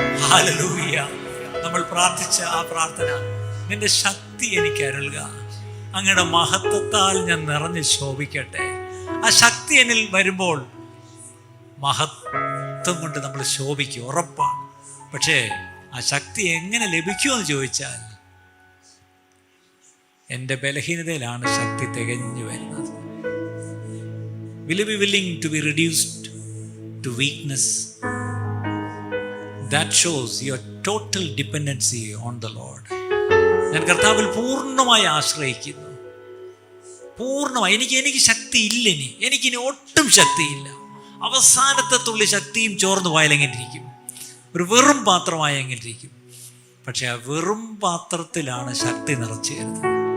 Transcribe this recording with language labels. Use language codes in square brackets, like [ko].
[ml] Hallelujah. നമ്മൾ പ്രാർത്ഥിച്ച ആ പ്രാർത്ഥന, നിന്റെ ശക്തി എനിക്ക് അരുളുക, അങ്ങയുടെ മഹത്വത്താൽ ഞാൻ നിറഞ്ഞ് ശോഭിക്കട്ടെ. ആ ശക്തി എന്നിൽ വരുമ്പോൾ മഹത്വം കൊണ്ട് നമ്മൾ ശോഭിക്കും, ഉറപ്പാണ്. പക്ഷേ ആ ശക്തി എങ്ങനെ ലഭിക്കുമെന്ന് ചോദിച്ചാൽ, എൻ്റെ ബലഹീനതയിലാണ് ശക്തി തികഞ്ഞു വരുന്നത്. [en] Will you be willing to be reduced to weakness? That shows your total dependency on the Lord. [ml] ഞാൻ കർത്താവിൽ പൂർണ്ണമായി ആശ്രയിക്കുന്നു. പൂർണ്ണമായി. എനിക്ക് ശക്തി ഇല്ല, എനിക്കിനി ഒട്ടും ശക്തിയില്ല. അവസാനത്തെ തുള്ളി ശക്തിയും ചോർന്ന് പോയാലെങ്ങിരിക്കും, ഒരു വെറും പാത്രമായി എങ്ങിരിക്കും. പക്ഷെ ആ വെറും പാത്രത്തിലാണ് ശക്തി നിറച്ചു തരുന്നത്.